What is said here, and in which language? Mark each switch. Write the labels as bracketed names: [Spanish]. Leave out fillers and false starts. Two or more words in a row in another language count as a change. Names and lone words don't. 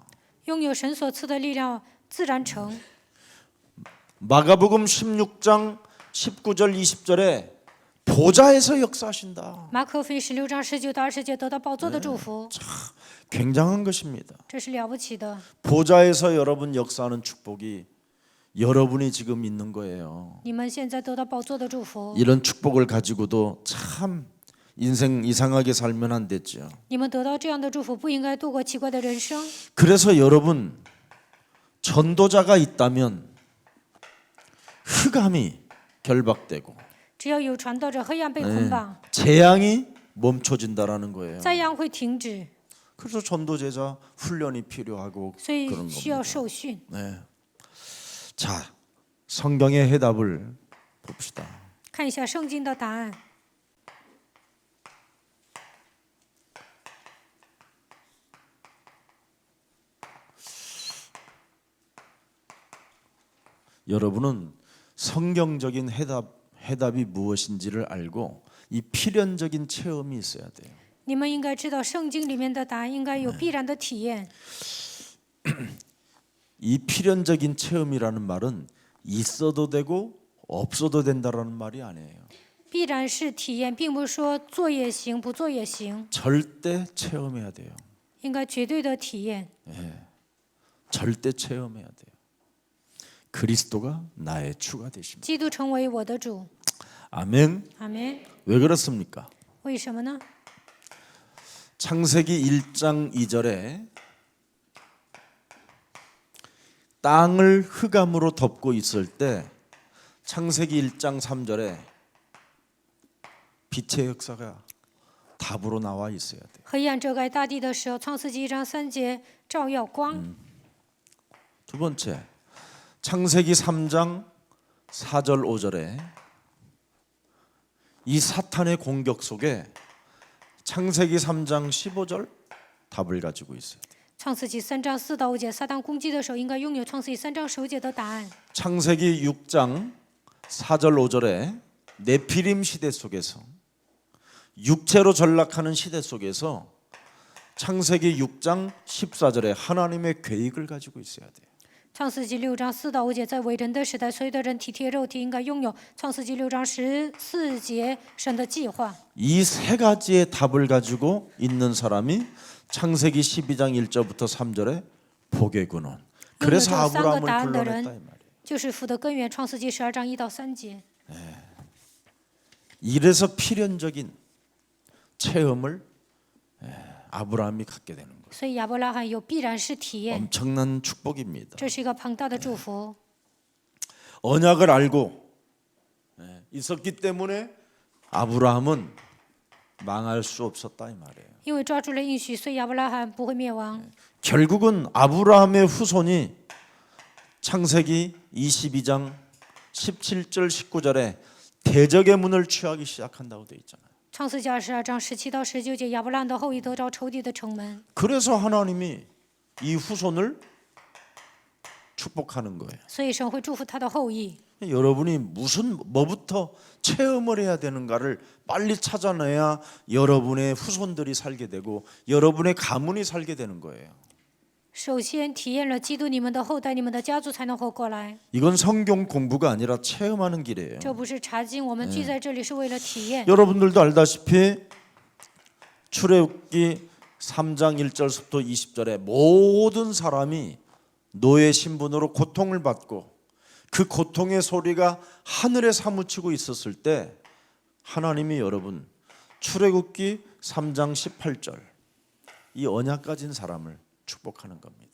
[Chinese] 拥有神所赐的力量，自然成。 [Korean] 마가복음 16장 19절 20절에 보좌에서 역사하신다. [Chinese] 马可福音16章19到20节得到宝座的祝福， [Korean] 굉장한 것입니다. [Chinese] 这是了不起的。 [Korean] 보좌에서 여러분 역사하는 축복이 여러분이 지금 있는 거예요. [Chinese] 你们现在得到宝座的祝福， [Korean] 이런 축복을 가지고도 참 인생 이상하게 살면 안 됐죠. [Chinese] 你们得到这样的祝福，不应该度过奇怪的人生。 [Korean] 그래서 여러분 전도자가 있다면 흑암이 결박되고 [Chinese] 只要有传道者，黑暗被捆绑， [Korean] 재앙이 멈춰진다라는 거예요. [Chinese] 灾殃会停止， [Korean] 그래서 전도제자 훈련이 필요하고 [Chinese] 所以 [Korean] 그런 [Chinese] 需要 [Korean] 겁니다. [Chinese] 受训。 [Korean] 네. 자, 성경의 해답을 봅시다. [Chinese] 看一下圣经的答案。 [Korean] 여러분은 성경적인 해답이 무엇인지를 알고 이 필연적인 체험이 있어야 돼요. [Chinese] 你们应该知道，圣经里面的答案应该有必然的体验。 [Korean] 이 필연적인 체험이라는 말은 있어도 되고 없어도 된다라는 말이 아니에요. [Chinese] 必然是体验，并不是说做也行，不做也行， [Korean] 절대 체험해야 돼요. 应该绝对的体验。 절대 체험해야 돼요. 그리스도가 나의 주가 되십니다. [Chinese] 基督成为我的主， [Korean] 아멘. [Chinese] 阿门。 [Korean] 왜 그렇습니까? [Chinese] 为什么呢？ [Korean] 창세기 1장 2절에 땅을 흑암으로 덮고 있을 때 창세기 1장 3절에 빛의 역사가 답으로 나와 있어야 돼요. [Chinese] 黑暗遮盖大地的时候，创世纪1章3节照耀光。 [Korean] 두 번째, 창세기 3장 4절 5절에 이 사탄의 공격 속에 창세기 3장 15절 답을 가지고 있어요. [Chinese] 创世纪3章4到5节，撒旦攻击的时候，应该拥有创世纪3章15节的答案。 [Korean] 창세기 6장 4절 5절에 네피림 시대 속에서 육체로 전락하는 시대 속에서 창세기 6장 14절에 하나님의 계획을 가지고 있어야 돼요. [Chinese] 创世纪6章4到5节，在伟人的时代，所有的人体贴肉体，应该拥有创世纪6章14节神的计划。 [Korean] 이 세 가지의 답을 가지고 있는 사람이 창세기 12장 1절부터 3절에 복의 근원. 그래서 아브라함을 불러냈다 이 말이에요. [Chinese] 就是福的根源。创世纪12章1到3节。 [Korean] 이래서 필연적인 체험을 아브라함이 갖게 되는 거예요. [Chinese] 所以亚伯拉罕有必然是体验， [Korean] 엄청난 축복입니다. [Chinese] 这是一个庞大的祝福。 [Korean] 언약을 알고 있었기 때문에 아브라함은 망할 수 없었다 이 말이에요. [Chinese] 因为抓住了应许，所以亚伯拉罕不会灭亡。 [Korean] 결국은 아브라함의 후손이 창세기 22장 17절 19절에 대적의 문을 취하기 시작한다고 돼 있잖아요. [Chinese] 创世纪22章17到19节，亚伯拉罕的后裔得着仇敌的城门， [Korean] 그래서 하나님이 이 후손을 축복하는 거예요. [Chinese] 所以神会祝福他的后裔。 [Korean] 여러분이 뭐부터 체험을 해야 되는가를 빨리 찾아내야 여러분의 후손들이 살게 되고 여러분의 가문이 살게 되는 거예요. [Chinese] 首先体验了基督，你们的后代、你们的家族才能活过来。 [Korean] 이건 성경 공부가 아니라 체험하는 길이에요. [Chinese] 这不是查经，我们聚在这里是为了体验。 [Korean] 여러분들도 알다시피 출애굽기 3장 1절부터 20절에 모든 사람이 노예 신분으로 고통을 받고 그 고통의 소리가 하늘에 사무치고 있었을 때 하나님이 여러분 출애굽기 3장 18절 이 언약 가진 사람을 축복하는 겁니다.